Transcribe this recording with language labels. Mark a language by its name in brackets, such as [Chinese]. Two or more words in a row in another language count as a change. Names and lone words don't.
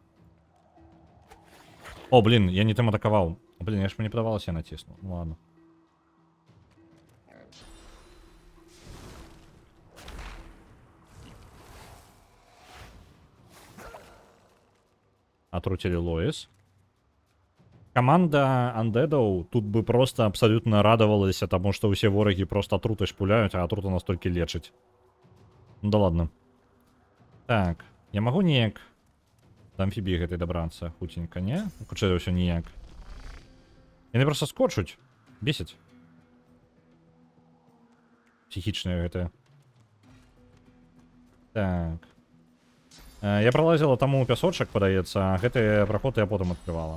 [Belarusian] О, блин, я не тым атакаваў. Блин, я ж мне падавалася, я націснуў. [Russian] Ну ладно. Отрутили Лоис. Команда андедаў тут бы просто абсолютно радовалась тому, что все вороги просто отрутой шпуляют, а отрута настолько лечить. Ну да ладно. Так, я могу [Belarusian] неяк до амфібіі гэтай [Russian] добраться хутенько, не? [Belarusian] Хутчэй ўсё ніяк. Яны просто скочуць. Бесіць. Психічныя гэтыя. Так. Я пролазила там у пясочак, падаецца, а гэты праход я потым адкрывала.